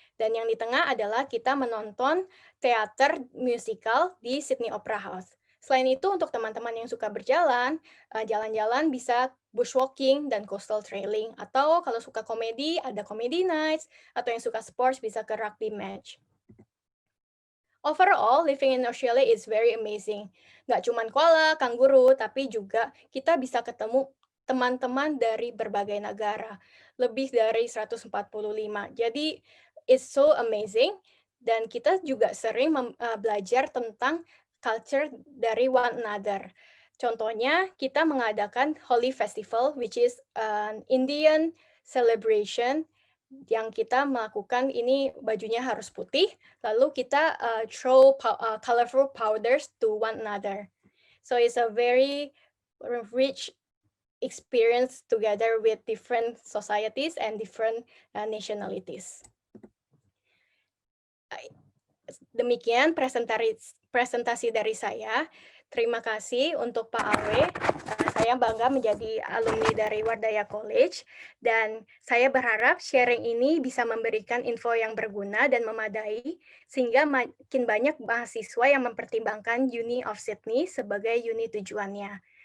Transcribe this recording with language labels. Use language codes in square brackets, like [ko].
[id] Dan yang di tengah adalah kita menonton teater musical di Sydney Opera House. Selain itu, untuk teman-teman yang suka berjalan, jalan-jalan bisa bushwalking dan coastal trailing. Atau kalau suka komedi, ada comedy nights. Atau yang suka sports bisa ke rugby match. [en] Overall, living in Australia is very amazing. [id] Nggak cuma koala, kanguru, tapi juga kita bisa ketemu teman-teman dari berbagai negara. Lebih dari 145. Jadi, [en] it's so amazing. [id] Dan kita juga sering belajar tentang culture dari [en] one another. [id] Contohnya, kita mengadakan Holi Festival, [en] which is an Indian celebration [id] yang kita melakukan ini bajunya harus putih, lalu kita [en] throw colorful powders to one another. So it's a very rich experience together with different societies and different nationalities. [id] Demikian presentasi dari saya. Terima kasih untuk Pak Awe. Saya bangga menjadi alumni dari Wardaya College, dan saya berharap sharing ini bisa memberikan info yang berguna dan memadai, sehingga makin banyak mahasiswa yang mempertimbangkan Uni of Sydney sebagai uni tujuannya.